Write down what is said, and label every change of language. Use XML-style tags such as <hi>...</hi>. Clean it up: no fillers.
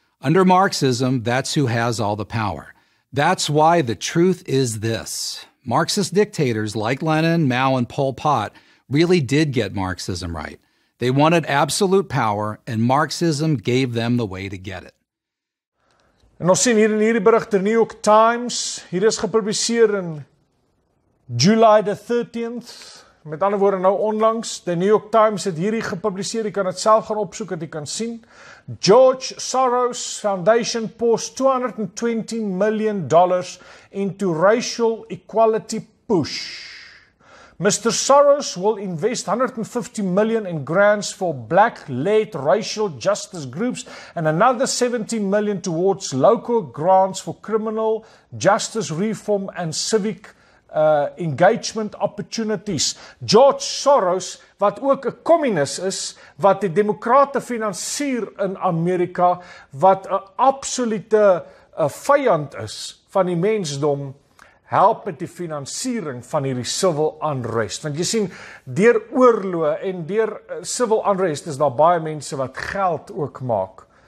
<en>Under Marxism, that's who has all the power. That's why the truth is this. Marxist dictators like Lenin, Mao, and Pol Pot really did get Marxism right. They wanted absolute power, and Marxism gave them the way to get it.</en> <af>En ons sien hier in hierdie berig die New York Times, hier is gepubliseer in</af> <en>July the 13th,</en> <af>met ander woorde nou onlangs, die New York Times het hierdie gepubliseer, jy kan het self gaan opsoek, dat jy kan sien.</af> <en>George Soros Foundation pours $220 million into racial equality push. Mr. Soros will invest $150 million in grants for black-led racial justice groups and another $70 million towards local grants for criminal justice reform and civic engagement opportunities.</en> <af>George Soros, wat ook 'n communist is, wat die demokrate finansier in Amerika, wat 'n absolute vyand is van die mensdom, help met die finansiering van hierdie civil unrest. Want jy sien, deur oorloë en deur civil unrest is daar baie mense wat geld ook maak.</af>